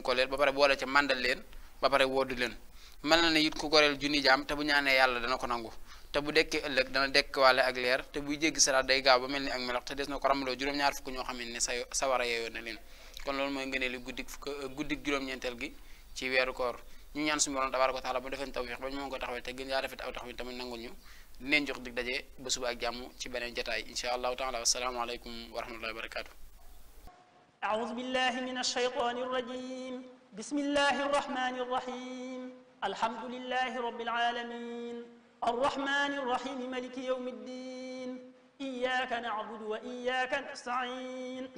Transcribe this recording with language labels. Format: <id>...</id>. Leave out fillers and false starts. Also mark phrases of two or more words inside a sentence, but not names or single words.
<wo>ko leel ba pare boole ca màndal leen ba pare woddu leen mel na ne it ku goreel junni jaam te bu ñaanee yàlla dana ko nangu te bu dekkee ëllëg dana dekk wàlle ak leer te buy jéggi saraat day gaaw ba mel ni ak melox te des na ko ramloo juróom-ñaar fukk ñoo xam ne sawara yeeyoon na leen kon loolu mooy ngënee li guddik juróom-ñeenteel gi ci weeru koor ñu ñaan suñu borom</wo> <ar>تبارك وتعالى</ar> <wo>ba defeen tawfiix ba ñu mën ko taxawee te gën yaa rafet aw taxawee tamit nangul ñu dineen jox dig daje ba suba ak jàmm ci beneen jotaay</wo> <ar>إن شاء الله تعالى والسلام عليكم ورحمة الله وبركاته أعوذ بالله من الشيطان الرجيم بسم الله الرحمن الرحيم الحمد لله رب العالمين الرحمن الرحيم ملك يوم الدين إياك نعبد وإياك نستعين</ar>